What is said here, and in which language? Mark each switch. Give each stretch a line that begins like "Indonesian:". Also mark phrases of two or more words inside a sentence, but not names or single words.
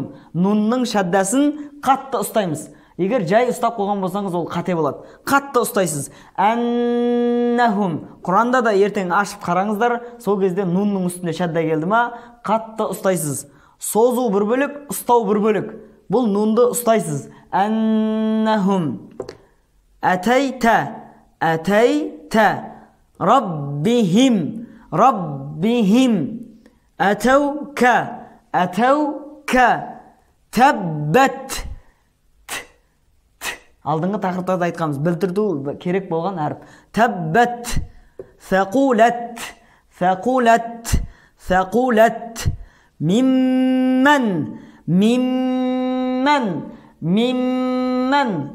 Kazakh: Нунның шаддасын қатты ұстаймыз. Егер жай ұстап қойған болсаңыз, ол қате болады. Қатты ұстайсыз. Аннахум. Құранда да ертең ашып қараңыздар, сол кезде нунның үстінде шадда келді ма, қатты ұстайсыз. Созу бір бөлік, ұстау бір бөлік. Бұл нунды ұстайсыз. Аннахум.
Arabic: آتيتَ. ربهم.
Kazakh: Атаука. Таббат. Алдыңғы тақырыптарда айтқанбыз, білдіру керек болған әріп.
Arabic: تبّت. ثقلت. ممّن.